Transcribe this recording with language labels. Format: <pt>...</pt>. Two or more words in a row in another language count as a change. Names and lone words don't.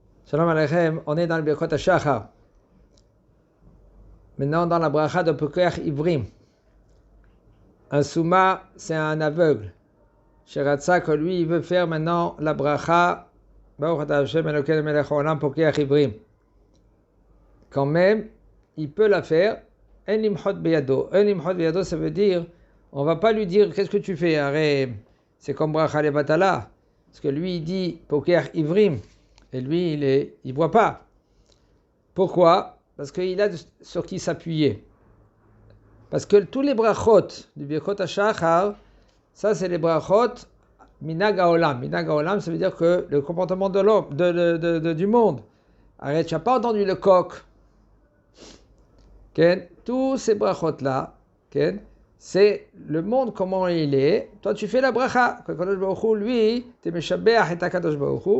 <he>שלום עליכם,</he> <fr>on est dans le</fr> <he>ברכות השחר.</he> <fr>Maintenant, dans la bracha de</fr> <he>פוקח עורים.</he> <fr>Un souma, c'est un aveugle. Sheratza, que lui, il veut faire maintenant la bracha.</fr> <he>ברוך אתה השם אלוקינו מלך העולם פוקח עורים.</he> <fr>Quand même, il peut la faire.</fr> <he>אין למחות בידו. אין למחות בידו,</he> <fr>ça veut dire, on va pas lui dire, qu'est-ce que tu fais? Arrête, c'est comme</fr> <he>ברכה לבטלה.</he> <fr>Parce que lui, il dit</fr> <he>פוקח עורים.</he> <fr>Et lui, il voit pas. Pourquoi? Parce qu'il a sur qui s'appuyer. Parce que tous les brachot du</fr> <he>ברכות השחר,</he> <fr>ça c'est les</fr> <he>ברכות מנהג העולם. מנהג העולם,</he> <fr>ça veut dire que le comportement de l'homme, du monde. Arrête, tu n'as pas entendu le coq. Okay? Tous ces brachot-là, okay? C'est le monde comment il est. Toi, tu fais la bracha. Que Kadosh Baruch Hu, lui, tu es meshabeach et Kadosh Baruch Hu.</fr>